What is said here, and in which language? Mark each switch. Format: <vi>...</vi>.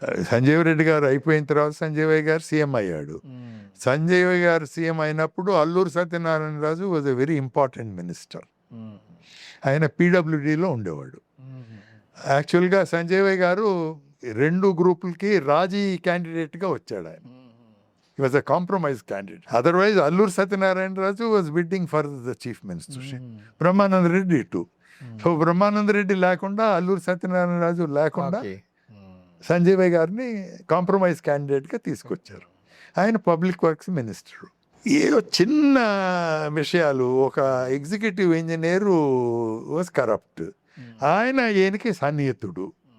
<te>సంజీవ్ రెడ్డి గారు అయిపోయిన తర్వాత సంజీవ్ గారు సీఎం అయ్యాడు. సంజీవ్ గారు సీఎం అయినప్పుడు Alluri Satyanarayana Raju</te> <en>Was a very important minister.</en> <te>ఆయన పీడబ్ల్యూడీలో ఉండేవాడు. యాక్చువల్గా సంజయ్ గారు 2 గ్రూపులకి రాజీ క్యాండిడేట్గా వచ్చాడు.</te> <en>ఆయన he was a compromise candidate. Otherwise, Allur Satyanarayana Raju was bidding for the chief ministership. Brahmanand Reddy too.</en> <te>So Brahmanand Reddy లేకుండా, అల్లూరి సత్యనారాయణ రాజు లేకుండా సంజయ్ గారిని కాంప్రమైజ్ క్యాండిడేట్గా తీసుకొచ్చారు. ఆయన పబ్లిక్ వర్క్స్ మినిస్టర్. ఏదో చిన్న విషయాలు, ఒక ఎగ్జిక్యూటివ్ ఇంజనీరు</te> <en>was corrupt,</en> <te>ఆయన ఈయనకి సన్నిహితుడు.</te>